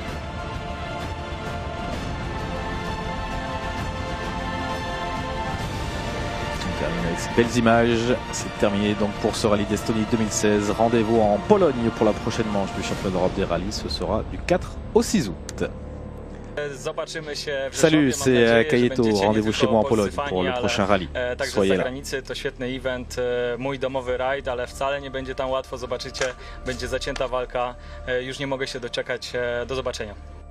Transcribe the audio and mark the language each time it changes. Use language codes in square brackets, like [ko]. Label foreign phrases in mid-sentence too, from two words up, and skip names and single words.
[fr] On termine avec ces belles images. C'est terminé donc pour ce rallye d'Estonie 2016. Rendez-vous en Pologne pour la prochaine manche du championnat d'Europe des rallyes. Ce sera du 4 au 6 août. Salut, c'est Kajeto. Rendez-vous chez moi en Pologne pour le prochain rallye. Soyez là. [pl] To świetny event, mój domowy rajd, ale wcale nie będzie tam łatwo. Zobaczycie, będzie zacięta walka. Już nie mogę się doczekać. Do zobaczenia.